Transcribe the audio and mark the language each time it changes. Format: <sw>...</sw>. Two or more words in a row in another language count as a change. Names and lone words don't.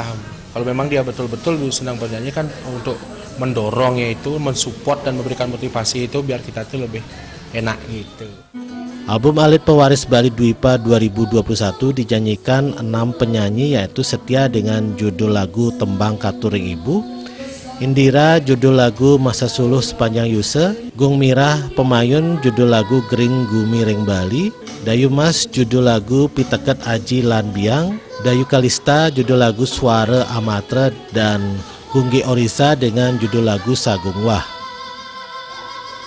<id>Kalau memang dia betul-betul senang bernyanyi kan untuk mendorongnya itu, mensupport dan memberikan motivasi itu biar kita tuh lebih enak gitu. Album Alit Pewaris Bali Dwipa 2021 dinyanyikan 6 penyanyi yaitu Setia dengan judul lagu Tembang Katuring Ibu, Indira judul lagu Masa Suluh Sepanjang Yuse, Gung Mirah Pemayun judul lagu Gering Gumiring Bali, Dayu Mas judul lagu Piteket Aji Lan Biang, Dayu Kalista judul lagu Suara Amatra, dan Gungge Orisa dengan judul lagu Sagung Wah.</id>